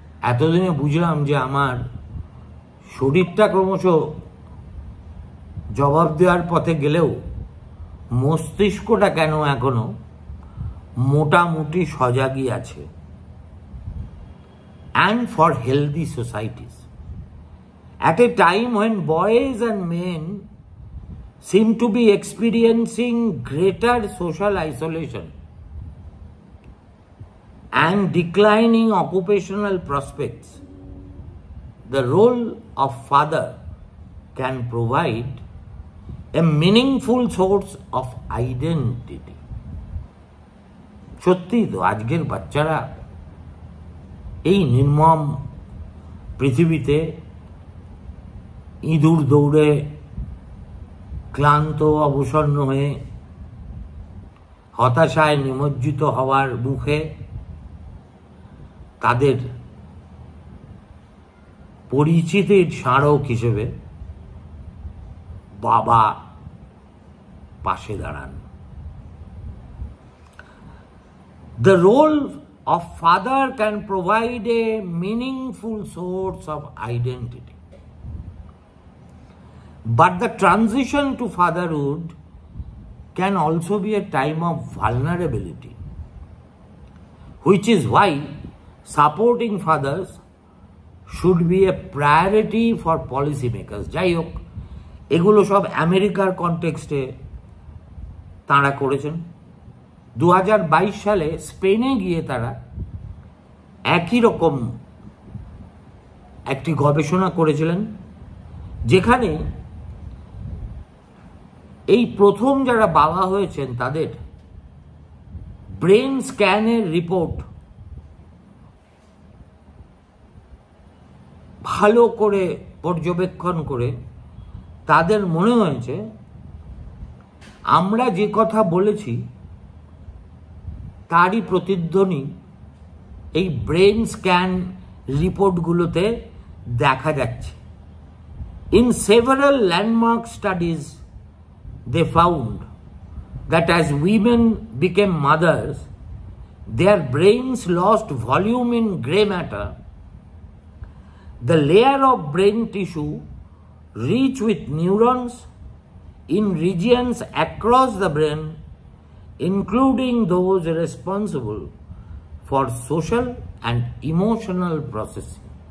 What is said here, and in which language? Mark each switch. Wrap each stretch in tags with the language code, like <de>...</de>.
<bn>এতদিনে বুঝলাম যে আমার শরীরটা ক্রমশ জবাব দেওয়ার পথে গেলেও মস্তিষ্কটা কেন এখনো মোটামুটি সজাগই আছে।</bn> <en>And for healthy societies, at a time when boys and men seem to be experiencing greater social isolation and declining occupational prospects, the role of father can provide a meaningful source of identity.</en> <bn>সত্যি তো আজকের বাচ্চারা এই নির্মম পৃথিবীতে ইঁদুর দৌড়ে ক্লান্ত অবসন্ন হয়ে হতাশায় নিমজ্জিত হওয়ার মুখে তাদের পরিচিতির স্মারক হিসেবে বাবা পাশে দাঁড়ান।</bn> <en>The role of father can provide a meaningful source of identity. But the transition to fatherhood can also be a time of vulnerability, which is why supporting fathers should be a priority for policymakers.</en> <bn>যাই হোক, এগুলো সব আমেরিকার কনটেক্সটে তাঁরা করেছেন। 2022 সালে স্পেনে গিয়ে তারা একই রকম একটি গবেষণা করেছিলেন, যেখানে এই প্রথম যারা বাবা হয়েছেন তাদের ব্রেন স্ক্যানের রিপোর্ট ভালো করে পর্যবেক্ষণ করে তাদের মনে হয়েছে আমরা যে কথা বলেছি তারই প্রতিধ্বনি এই ব্রেন স্ক্যান রিপোর্টগুলোতে দেখা যাচ্ছে।</bn> <en>In several landmark studies, they found that as women became mothers, their brains lost volume in gray matter. The layer of brain tissue rich with neurons in regions across the brain, including those responsible for social and emotional processing.</en>